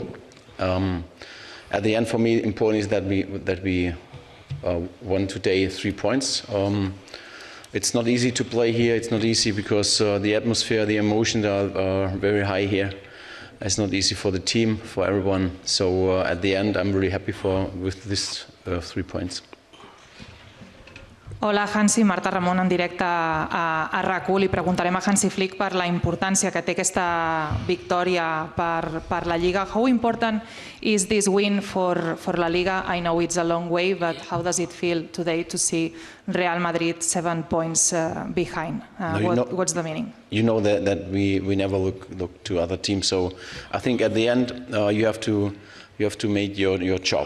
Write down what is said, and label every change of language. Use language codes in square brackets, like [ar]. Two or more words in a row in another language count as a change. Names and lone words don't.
[en] At the end, for me, important is that we won today 3 points. It's not easy to play here. It's not easy because the atmosphere, the emotions are very high here. It's not easy for the team, for everyone. So at the end, I'm really happy with these 3 points. [ca] Hola, Hansi. Marta Ramon en directe a RAC1. Li preguntarem a Hansi Flick per la importància que té aquesta victòria per la Lliga. [en] How important is this win for La Liga? I know it's a long way, but how does it feel today to see Real Madrid 7 points behind? What's the meaning? You know that we never look to other teams. So I think at the end you have to make your job.